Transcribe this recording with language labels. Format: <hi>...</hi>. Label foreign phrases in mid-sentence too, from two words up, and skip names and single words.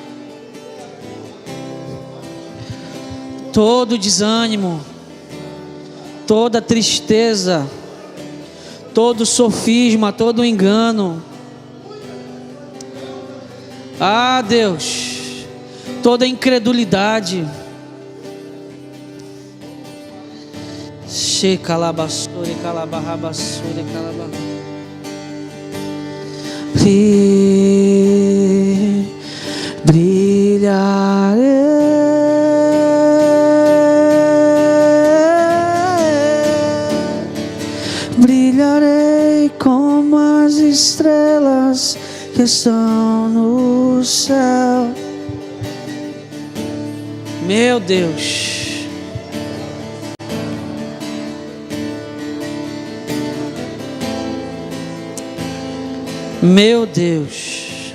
<pt>Todo desânimo, toda tristeza, todo sofisma, todo engano. Ah, Deus, toda incredulidade. Shekalabassore, kalabarrabassore, kalabarra. Brilharei, brilharei como as estrelas que estão no céu. Meu Deus. Meu Deus.</pt>